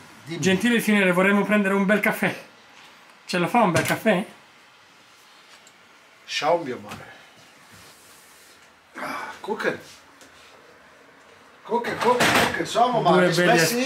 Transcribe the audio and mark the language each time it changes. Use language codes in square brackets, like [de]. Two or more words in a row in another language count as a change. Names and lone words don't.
[it] Gentile signore, vorremmo prendere un bel caffè. Ce lo fa un bel caffè? [de] Schauen wir mal. Gucken. Gucken. Schauen wir mal. [it] Due belli Espressi.